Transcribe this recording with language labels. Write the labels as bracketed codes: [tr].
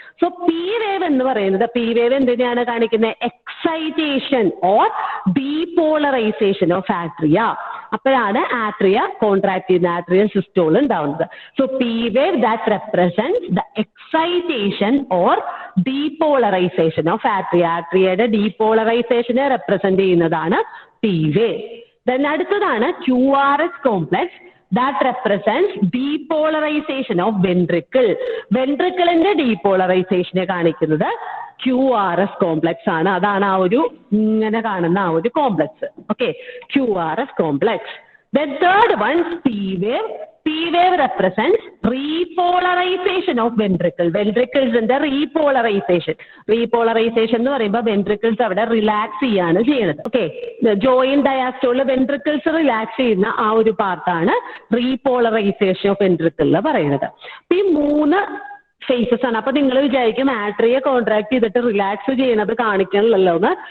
[ml] So P wave എന്ന് പറയുന്നത്, P wave എന്തിനാണ് കാണിക്കുന്നത്? [en] Excitation or depolarization of atria. [ml] അപ്പോഴാണ് ആട്രിയ കോൺട്രാക്ട് ചെയ്യുന്ന ആട്രിയൽ സിസ്റ്റോൾ ഉണ്ടാവുന്നത്. [en] So P wave that represents the excitation or depolarization of atria. [ml] ആട്രിയയുടെ ഡീപോളറൈസേഷനെ represent ചെയ്യുന്നതാണ് P wave. [en] Then അടുത്തതാണ് QRS complex that represents depolarization of ventricle. [ml] വെൻട്രിക്കിളിന്റെ ഡീപോളറൈസേഷനെ കാണിക്കുന്നത് QRS complex ആണ്. അതാണ് ആ ഒരു ഇങ്ങനെ കാണുന്ന ആ ഒരു complex. Okay, QRS complex. [en] Then third one, P wave. P wave represents repolarization of ventricle. Ventricles in the repolarization. [ml] Repolarization എന്ന് പറയുമ്പോൾ ventricles അവിടെ റിലാക്സ് ചെയ്യാണ് ചെയ്യുന്നത്. ഓക്കെ, ജോയിന്റ് ഡയാസ്റ്റോളിൽ ventricles റിലാക്സ് ചെയ്യുന്ന ആ ഒരു പാർട്ടാണ് repolarization of ventricle എന്ന് പറയുന്നത്. ഈ 3 ഫേസസ് ആണ്. അപ്പൊ നിങ്ങൾ വിചാരിക്കും ആട്രിയെ കോൺട്രാക്ട് ചെയ്തിട്ട് റിലാക്സ് ചെയ്യണത് കാണിക്കണമല്ലോ എന്ന്.